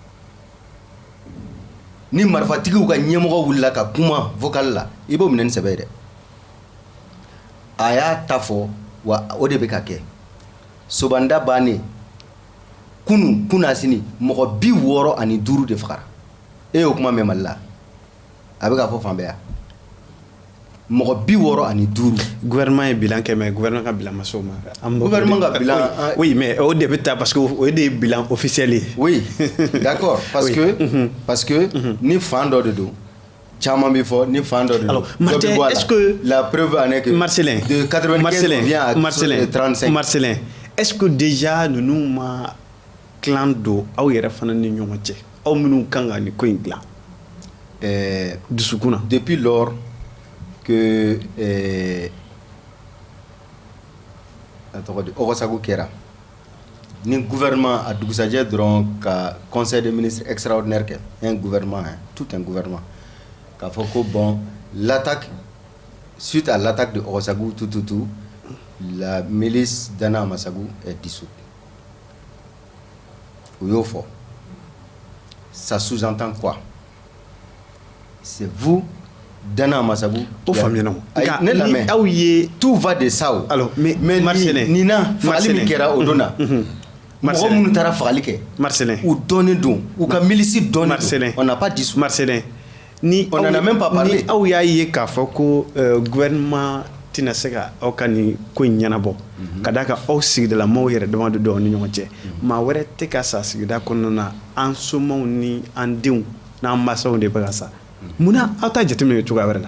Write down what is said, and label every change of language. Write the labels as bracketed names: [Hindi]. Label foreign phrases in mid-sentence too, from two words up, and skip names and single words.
[Bambara] ni marifatigiw ka ɲɛmɔgɔ wulila ka kuma vocal la i b'o minɛ ni sɛbɛ dɛ a y'a ta fɔ wa o de bɛ ka kɛ sobanda bannen kunasini mɔgɔ 65 de fagara e y'o kuma mɛn Mali la a bɛ ka fɔ fan bɛɛ yan mɔgɔ 65 gouvernement ye bilan kɛ mais gouvernement ka bilan ma s'o ma gouvernement ka bilan [French] oui mais [Bambara] o de bɛ taa parce que o de ye [French] bilan officiel [Bambara] ye [French] oui d'accord parce que [Bambara] ni fan dɔ de don caman bɛ fɔ ni fan dɔ de don [French] Martin, est-ce que la preuve en est que Marcelin de 95 vient à 35 [Bambara] Marcelin [French] est-ce que [Bambara] déjà ninnu ma clan don aw yɛrɛ fana ni ɲɔgɔn cɛ aw minnu kan ka nin ko in dilan dusukun na [French] depuis lors que [Bambara] Ɔgɔsagu kɛra ni gouvernement a dugusajɛ dɔrɔn ka conseil [French] des ministres extraordinaire kɛ un gouvernement tout un gouvernement [Bambara] k'a fɔ ko [French] bon l'attaque suite à l'attaque de Ɔgɔsagu tout la milice Dana Amasagu est dissoute [Bambara] o y'o fɔ [French] ça sous-entend quoi c'est vous Dana Amasagu [Bambara] o faamuyana ne lamɛn aw ye [French] tout va de ça o alors mais Marcelin [Bambara] nina fagali min kɛra o don na mɔgɔ minnu taara fagali kɛ Marcelin u dɔnnen don u ka milisi dɔnnen don [French] on n'a pas dissous [Bambara] Marcelin ni [French] on n'en a même pas parlé [Bambara] ni aw y'a ye k'a fɔ ko gouvernement tɛna se ka aw ka nin ko in ɲɛnabɔ ka d'a kan aw sigidala maaw yɛrɛ dama de dɔw ni ɲɔgɔn cɛ maa wɛrɛ tɛ ka sa sigida kɔnɔna na an somaw ni an denw n'an masaw de bɛ ka sa munna aw ta jateminɛ cogoya wɛrɛ la